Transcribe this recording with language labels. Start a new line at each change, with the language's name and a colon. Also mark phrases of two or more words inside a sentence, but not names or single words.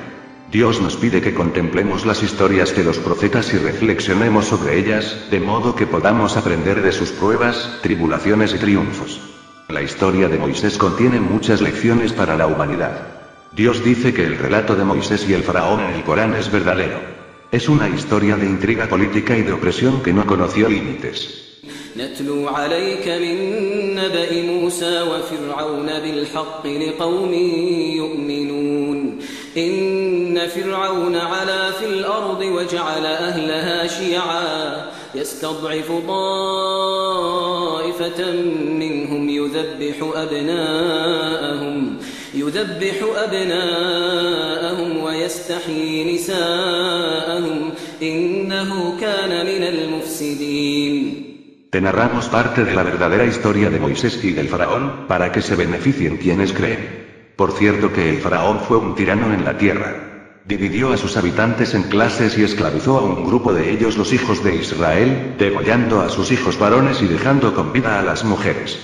Spanish: Dios nos pide que contemplemos las historias de los profetas y reflexionemos sobre ellas, de modo que podamos aprender de sus pruebas, tribulaciones y triunfos. La historia de Moisés contiene muchas lecciones para la humanidad. Dios dice que el relato de Moisés y el faraón en el Corán es verdadero. Es una historia de intriga política y de opresión que no conoció límites.
Arabic: نتلو عليك من نبأ موسى وفرعون بالحق لقوم يؤمنون إن فرعون علا في الأرض وجعل أهلها شيعا يستضعف طائفة منهم يذبح أبناءهم ويستحيي نساءهم إنه كان من المفسدين.
Spanish: Te narramos parte de la verdadera historia de Moisés y del faraón, para que se beneficien quienes creen. Por cierto que el faraón fue un tirano en la tierra. Dividió a sus habitantes en clases y esclavizó a un grupo de ellos, los hijos de Israel, degollando a sus hijos varones y dejando con vida a las mujeres.